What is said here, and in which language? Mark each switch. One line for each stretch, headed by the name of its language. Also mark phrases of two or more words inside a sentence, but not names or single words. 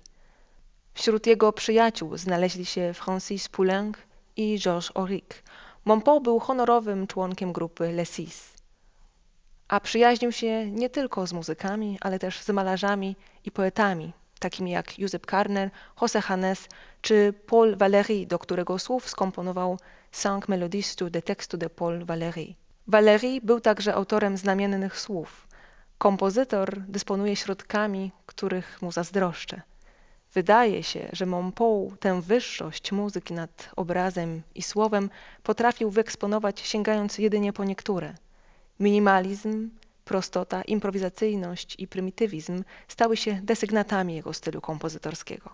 Polish: Wśród jego przyjaciół znaleźli się Francis Poulenc i Georges Auric. Montpou był honorowym członkiem grupy Les Six. A przyjaźnił się nie tylko z muzykami, ale też z malarzami i poetami, takimi jak Josep Carner, José Janés czy Paul Valéry, do którego słów skomponował Cinq mélodies sur des textes de Paul Valéry. Valéry był także autorem znamiennych słów. Kompozytor dysponuje środkami, których mu zazdroszczę. Wydaje się, że Montpou tę wyższość muzyki nad obrazem i słowem potrafił wyeksponować, sięgając jedynie po niektóre. Minimalizm, prostota, improwizacyjność i prymitywizm stały się desygnatami jego stylu kompozytorskiego.